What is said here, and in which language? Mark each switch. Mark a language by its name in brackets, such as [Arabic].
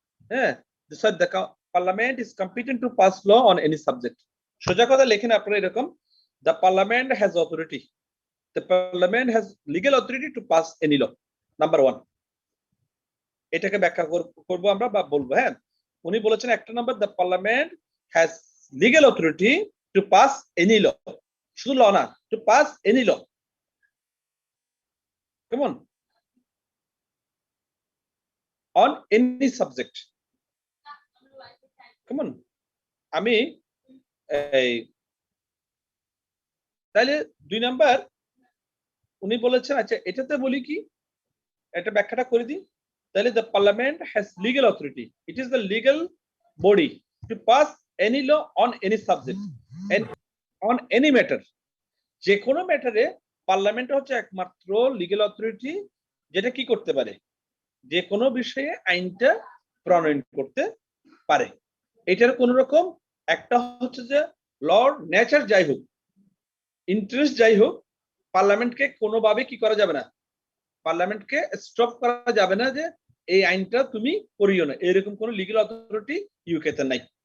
[English] হ্যাঁ the parliament is competent to pass law on any subject [Bangla] সোজা কথা লেখেন আপনারা এরকম [English] the parliament has authority the parliament has legal authority to pass any law number 1 [Bangla] এটাকে ব্যাখ্যা করব আমরা বা বলবো হ্যাঁ উনি বলেছেন একটা number [English] The parliament has legal authority to pass any law. [Bangla] শুধু [English] law না, to pass any law. Come on any subject. Come on. [Bangla] আমি এই তাহলে 2 নাম্বার উনি বলেছেন, আচ্ছা এটাতে বলি কি, এটা ব্যাখ্যাটা করে দিই। তাহলে [English] the parliament has legal authority. It is the legal body to pass any law on any subject and on any matter. [Bangla] যে কোনো ম্যাটারে পার্লামেন্ট হচ্ছে একমাত্র লিগ্যাল অথরিটি যেটা কি করতে পারে, যে কোনো বিষয়ে আইনটা প্রণয়ন করতে পারে। এটার কোন রকম একটা হচ্ছে যে লর নেচার যাই হোক, ইন্টারেস্ট যাই হোক, পার্লামেন্টকে কোনোভাবে কি করা যাবে না, পার্লামেন্টকে স্টপ করা যাবে না যে এই আইনটা তুমি করিও না, এরকম কোন লিগ্যাল অথরিটি ইউকে তে নাই।